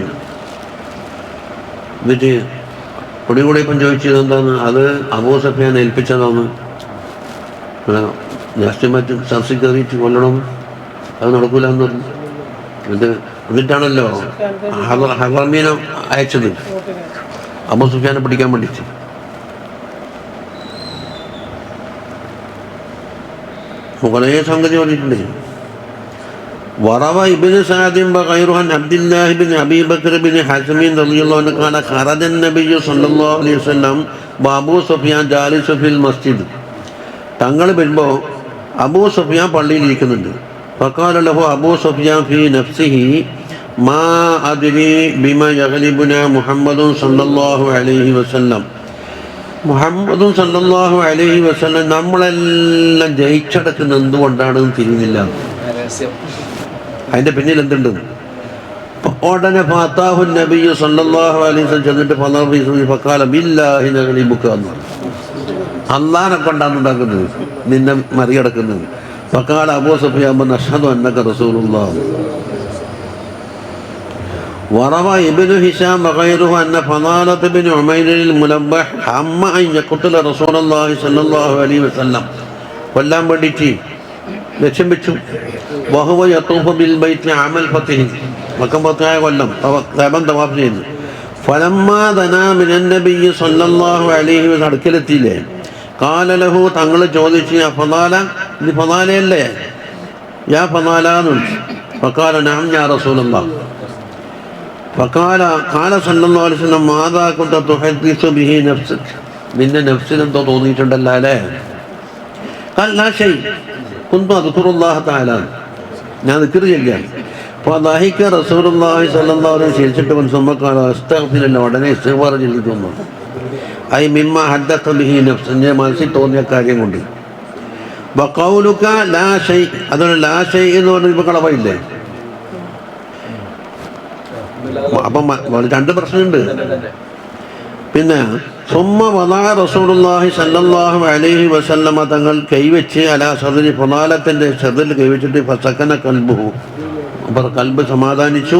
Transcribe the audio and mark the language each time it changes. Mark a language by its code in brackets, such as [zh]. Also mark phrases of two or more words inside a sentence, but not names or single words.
[ml] എന്നിട്ട് പൊടികൂടിയപ്പം ചോദിച്ചത് എന്താന്ന്, അത് അബൂ സുഫിയാൻ ഏൽപ്പിച്ചതാണ്, ജസ്റ്റ് മറ്റ് സബ്സി കയറിയിട്ട് കൊല്ലണം, അത് നടക്കൂല എന്ന് പറഞ്ഞു. എന്നിട്ടാണല്ലോ ഹറമീനെ അയച്ചത് അബൂ സുഫിയാനെ പിടിക്കാൻ വേണ്ടിയിട്ട്. കുറേ സംഗതി പറഞ്ഞിട്ടുണ്ട്. [ar] وروى ابن سعد وغيره عن عبد الله بن ابي بكر بن حزم رضي الله عنه قال خرج النبي صلى الله عليه وسلم وابو سفيان جالس في المسجد. [ml] തങ്ങൾ വരുമ്പോൾ അബൂ സുഫിയാൻ പള്ളിയിൽ ഇരിക്കുന്നുണ്ട്. [ar] فقال له ابو سفيان في نفسه ما ادري بما يغلبنا محمد صلى الله عليه وسلم. [ml] മുഹമ്മദും [ar] صلى الله عليه وسلم [ml] നമ്മളെല്ലാം ജയിച്ചടക്കുന്ന എന്തുകൊണ്ടാണെന്ന് തിരിയുന്നില്ല. അതിന്റെ പിന്നിൽ എന്തുണ്ട്? ഉടനെ [ar] فأتاه النبي صلى الله عليه وسلم [ml] ചെന്നിട്ട് [ar] فقال بالله نغلبك, [ml] അല്ലാഹനെ കൊണ്ടാണ് ഉണ്ടാക്കുന്നത്, നിന്നെ മറികടക്കുന്നത്. [ar] فقال أبو سفيان أشهد أنك رسول الله. وروى ابن هشام وغيره أن فضالة بن عمير الملبح هم أن يقتل رسول الله صلى الله عليه وسلم, [ml] കൊല്ലാൻ വേണ്ടിയിട്ട് ലക്ഷ്യം വെച്ചു. [ar] وهو يطوف بالبيت عام الفتح, [ml] മക്ക ഫത്ഹായ കൊല്ലം കഅബ തവാഫ് ചെയ്തു. [ar] فلما دنا من النبي صلى الله عليه وسلم, [ml] അടുക്കലെത്തിയില്ലേ, [ar] قال له, [ml] തങ്ങൾ ചോദിച്ചു, [ar] يا فضالة, [ml] ഇത് ഫളാലയല്ലേ, [ar] يا فضالة [ml] എന്ന് വിളിച്ചു. [ar] فقال نعم يا رسول الله. فقال قال صلى الله عليه وسلم ماذا كنت تحدث به نفسك, [ml] നിന്റെ നഫ്സിൽ എന്തോ തോന്നിയിട്ടുണ്ടല്ലോ അല്ലേ? [ar] قال لا شيء كنت اذكر الله تعالى, [ml] ഞാൻ ദിക്ർ ചെയ്യാൻ. [ar] فضحك رسول الله صلى الله عليه وسلم, ചിരിച്ചിട്ട് ثم قال استغفر الله, [ml] ഉടനെ ഇസ്തിഗ്ഫാർ ചൊല്ലി തന്നു. [ar] أي مما حدث به نفس, [ml] എൻ്റെ മനസ്സിൽ തോന്നിയ കാര്യം കൊണ്ട്. [ar] وقولك لا شيء, [ml] അതൊരു [ar] لا شيء [ml] എന്ന് പറഞ്ഞപ്പോൾ കളവയില്ലേ? അപ്പം രണ്ട് പ്രശ്നമുണ്ട്. പിന്നെ [ar] ثم وضع رسول الله صلى الله عليه وسلم [ml] തങ്ങൾ കൈവച്ച് [ar] على صدر [ml] ഫളാലത്തിൻ്റെ സദറിൽ കൈവച്ചിട്ട് [ar] فسكن قلبه, [ml] അപ്പോൾ കൽബ് സമാധാനിച്ചു.